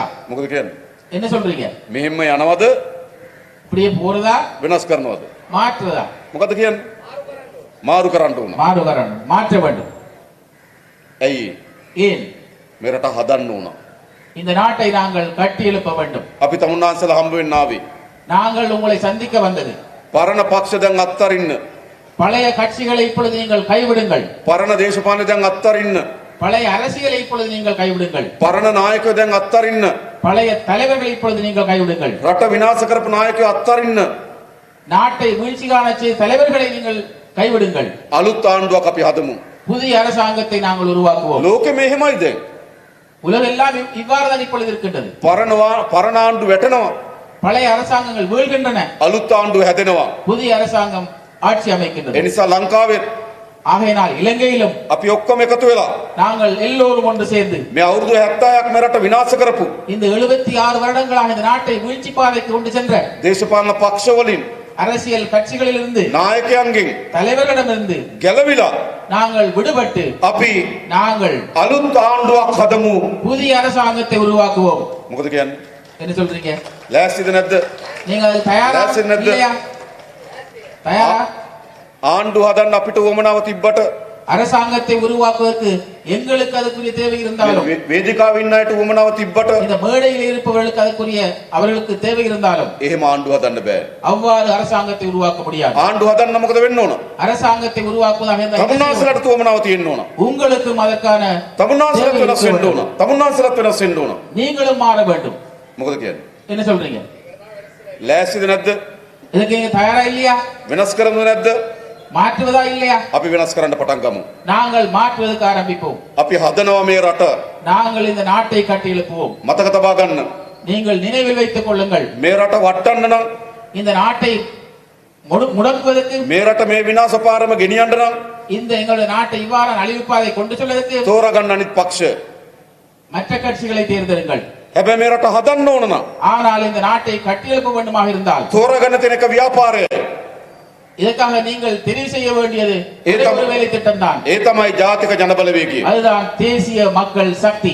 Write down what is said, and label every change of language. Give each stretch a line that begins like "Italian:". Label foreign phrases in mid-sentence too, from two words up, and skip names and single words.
Sinhala: මොකද කියන්නේ?
Tamil: என்ன சொல்றீங்க?
Sinhala: මෙහෙම යනවද?
Tamil: இப்படியே போறதா
Sinhala: වෙනස් කරනවද?
Tamil: மாற்றுவதா?
Sinhala: මොකද කියන්නේ? මාරු කරන්න ඕන.
Tamil: மாறு வரணும், மாற்ற வேண்டும்.
Sinhala: ඇයි?
Tamil: ஏன்?
Sinhala: මේ රට හදන්න ඕන.
Tamil: இந்த நாட்டை நாங்கள் கட்டி எழுப்ப வேண்டும்.
Sinhala: අපි තමුන්නාන්සේලා හම්බ වෙන්න ආවේ.
Tamil: நாங்கள் உங்களை சந்திக்க வந்தது.
Sinhala: පරණ පක්ෂ දැන් අත්තරින්න.
Tamil: பழைய கட்சிகளை இப்பொழுது நீங்கள் கைவிடுங்கள்.
Sinhala: පරණ දේශපාලන දැන් අත්තරින්න.
Tamil: பழைய அரசியலை இப்பொழுது நீங்கள் கைவிடுங்கள்.
Sinhala: පරණ නායකයෝ දැන් අත්තරින්න.
Tamil: பழைய தலைவர்களை இப்பொழுது நீங்கள் கைவிடுங்கள்.
Sinhala: රට විනාශ කරපු නායකයෝ අත්තරින්න.
Tamil: நாட்டை வீழ்ச்சி காண செய்த தலைவர்களை நீங்கள் கைவிடுங்கள்.
Sinhala: අලුත් ආණ්ඩුවක් අපි හදමු.
Tamil: புதிய அரசாங்கத்தை நாங்கள் உருவாக்குவோம்.
Sinhala: ලෝකෙ මෙහෙමයි දැන්.
Tamil: உலகெல்லாம் இவ்வாறு தான் இப்பொழுது இருக்கின்றது.
Sinhala: පරණ ආණ්ඩු වැටෙනවා.
Tamil: பழைய அரசாங்கங்கள் வீழ்கின்றன,
Sinhala: අලුත් ආණ්ඩුව හැදෙනවා.
Tamil: புதிய அரசாங்கம் ஆட்சி அமைக்கின்றது.
Sinhala: ඒ නිසා ලංකාවේ
Tamil: ஆகையினால் இலங்கையிலும்
Sinhala: අපි ඔක්කොම එකතු වෙලා
Tamil: நாங்கள் எல்லோரும் ஒன்று சேர்ந்து
Sinhala: මේ අවුරුදු 70ක් මේ රට විනාශ කරපු
Tamil: இந்த 76 வருடங்களாக இந்த நாட்டை வீழ்ச்சி பாதைக்கு கொண்டு சென்ற
Sinhala: දේශපාලන පක්ෂ වලින්
Tamil: அரசியல் கட்சிகளிலிருந்து,
Sinhala: නායකයන්ගෙන්
Tamil: தலைவர்களிடமிருந்து
Sinhala: ගැලවිලා
Tamil: நாங்கள் விடுபட்டு
Sinhala: අපි
Tamil: நாங்கள்
Sinhala: අලුත් ආණ්ඩුවක් හදමු.
Tamil: புதிய அரசாங்கத்தை உருவாக்குவோம்.
Sinhala: මොකද කියන්නේ?
Tamil: என்ன சொல்றீங்க?
Sinhala: ලෑස්තිද නැද්ද?
Tamil: நீங்க அதுக்கு தயாரா இல்லையா? தயாரா?
Sinhala: ආණ්ඩු හදන්න අපිට උවමනාව තිබ්බට
Tamil: அரசாங்கத்தை உருவாக்குவதற்கு எங்களுக்கு அதுக்குரிய தேவை இருந்தாலும்,
Sinhala: වේදිකාවේ ඉන්න අයට උවමනාව තිබ්බට
Tamil: இந்த மேடையில் இருப்பவர்களுக்கு அதுக்குரிய அவர்களுக்கு தேவை இருந்தாலும்
Sinhala: එහෙම ආණ්ඩු හදන්න බෑ.
Tamil: அவ்வாறு அரசாங்கத்தை உருவாக்க முடியாது.
Sinhala: ආණ්ඩු හදන්න මොකද වෙන්න ඕන?
Tamil: அரசாங்கத்தை உருவாக்குவதாக இருந்தால் என்ன செய்ய வேண்டும்?
Sinhala: තමුන්නාන්සේලාට උවමනාව තියෙන්න ඕන.
Tamil: உங்களுக்கும் அதற்கான
Sinhala: තමුන්නාන්සේලාට
Tamil: தேவை
Sinhala: වෙනස්
Tamil: இருக்க
Sinhala: වෙන්න ඕන.
Tamil: வேண்டும்.
Sinhala: තමුන්නාන්සේලාට වෙනස් වෙන්න ඕන.
Tamil: நீங்களும் மாற வேண்டும்.
Sinhala: මොකද කියන්නේ?
Tamil: என்ன சொல்றீங்க?
Sinhala: ලෑස්තිද නැද්ද?
Tamil: இதுக்கு நீங்க தயாரா இல்லையா?
Sinhala: වෙනස් කරනවද නැද්ද?
Tamil: மாற்றுவதா இல்லையா?
Sinhala: අපි වෙනස් කරන්න පටන් ගමු.
Tamil: நாங்கள் மாற்றுவதற்கு ஆரம்பிப்போம்.
Sinhala: අපි හදනවා මේ රට.
Tamil: நாங்கள் இந்த நாட்டை கட்டி எழுப்புவோம்.
Sinhala: මතක තබා ගන්න.
Tamil: நீங்கள் நினைவில் வைத்துக் கொள்ளுங்கள்,
Sinhala: මේ රට වටන්න නම්
Tamil: இந்த நாட்டை முடக்குவதற்கு,
Sinhala: මේ රට මේ විනාශ පාරම ගෙනියන්න නම්
Tamil: இந்த எங்களுடைய நாட்டை இவ்வாறு அழிவுப்பாதை கொண்டு செல்வதற்கு
Sinhala: තෝරා ගන්න අනිත් පක්ෂ
Tamil: மற்ற கட்சிகளை தேர்ந்தெடுங்கள்.
Sinhala: හැබැයි මේ රට හදන්න ඕන නම්
Tamil: ஆனால் இந்த நாட்டை கட்டியெழுப்ப வேண்டுமாக இருந்தால்
Sinhala: තෝරගන්න තියෙන එක ව්‍යාපාරය.
Tamil: இதற்காக நீங்கள் தெரிவு செய்ய வேண்டியது ஏதா- ஒரு வேலை திட்டம் தான்.
Sinhala: ඒ තමයි ජාතික ජනබලවේගය.
Tamil: அதுதான் தேசிய மக்கள் சக்தி.